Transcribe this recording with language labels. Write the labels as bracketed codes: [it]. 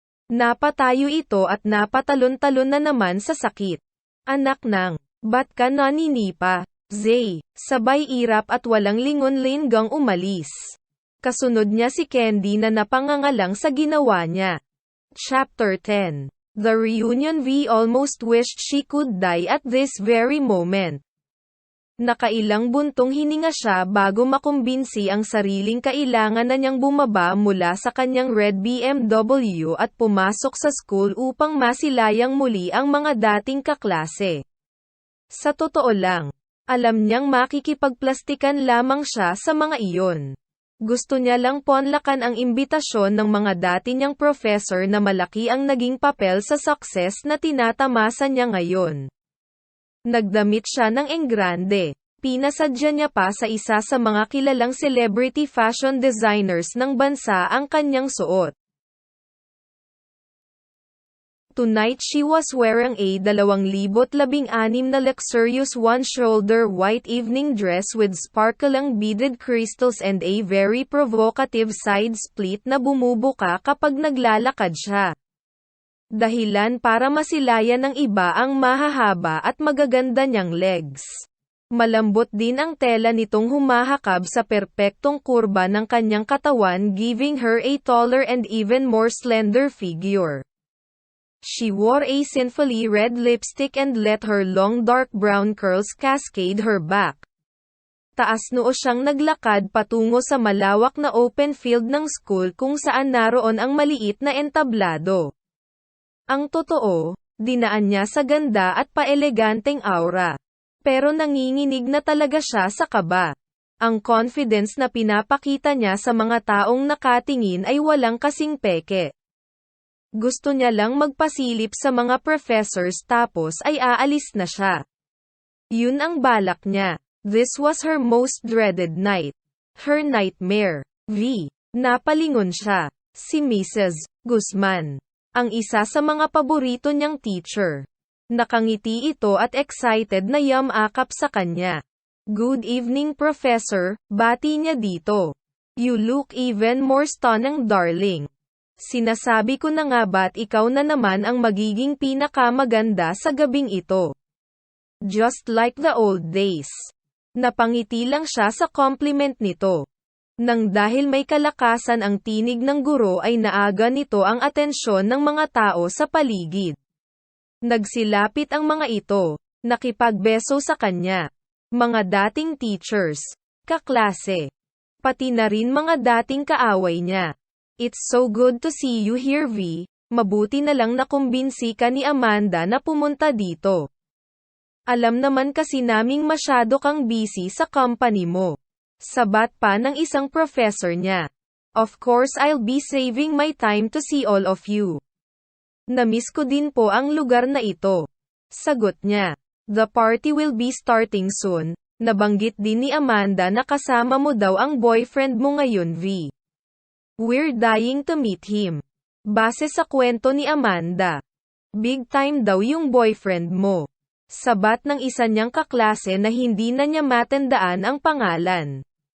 [tl] Napatayo ito at napatalon-talon na naman sa sakit. Anak nang, ba't ka naninipa? Zay, sabay irap at walang lingon-linggang umalis. Kasunod niya si Candy na napangangalang sa ginawa niya. [en] Chapter 10. The reunion. V almost wished she could die at this very moment. [tl] Nakailang buntong hininga siya bago makumbinsi ang sariling kailangan na niyang bumaba mula sa kanyang red BMW at pumasok sa school upang masilayang muli ang mga dating kaklase. Sa totoo lang, alam niyang makikipagplastikan lamang siya sa mga iyon. Gusto niya lang ponlakan ang imbitasyon ng mga dati niyang professor na malaki ang naging papel sa success na tinatamasa niya ngayon. Nagdamit siya ng enggrande. Pinasadya niya pa sa isa sa mga kilalang celebrity fashion designers ng bansa ang kanyang suot. [en] Tonight she was wearing a 2016 na luxurious one-shoulder white evening dress with sparkling beaded crystals and a very provocative side split [tl] na bumubuka kapag naglalakad siya. Dahilan para masilayan ng iba ang mahahaba at magaganda niyang legs. Malambot din ang tela nitong humahakab sa perpektong kurba ng kanyang katawan, [en] giving her a taller and even more slender figure. She wore a sinfully red lipstick and let her long dark brown curls cascade her back. [tl] Taas noo siyang naglakad patungo sa malawak na open field ng school kung saan naroon ang maliit na entablado. Ang totoo, dinaan niya sa ganda at paeleganteng aura. Pero nanginginig na talaga siya sa kaba. Ang confidence na pinapakita niya sa mga taong nakatingin ay walang kasing peke. Gusto niya lang magpasilip sa mga professors tapos ay aalis na siya. Yun ang balak niya. [en] This was her most dreaded night. Her nightmare. [tl] Napalingon siya. Si Mrs. Guzman. Ang isa sa mga paborito niyang teacher. Nakangiti ito at excited na yamakap sa kanya. [en] Good evening professor, [tl] bati niya dito. [en] You look even more stunning darling. [tl] Sinasabi ko na nga ba't ikaw na naman ang magiging pinakamaganda sa gabing ito. [en] Just like the old days. [tl] Napangiti lang siya sa compliment nito. Nang dahil may kalakasan ang tinig ng guro ay naaga nito ang atensyon ng mga tao sa paligid. Nagsilapit ang mga ito, nakipagbeso sa kanya. Mga dating teachers, kaklase, pati na rin mga dating kaaway niya. [en] It's so good to see you here V, [tl] mabuti na lang nakumbinsi ka ni Amanda na pumunta dito. Alam naman kasi naming masyado kang busy sa company mo. Sabat pa ng isang professor niya. [en] Of course I'll be saving my time to see all of you. [tl] Namiss ko din po ang lugar na ito. Sagot niya. [en] The party will be starting soon. [tl] Nabanggit din ni Amanda na kasama mo daw ang boyfriend mo ngayon V. [en] We're dying to meet him. [tl] Base sa kwento ni Amanda. Big time daw yung boyfriend mo. Sabat ng isa niyang kaklase na hindi na niya matandaan ang pangalan.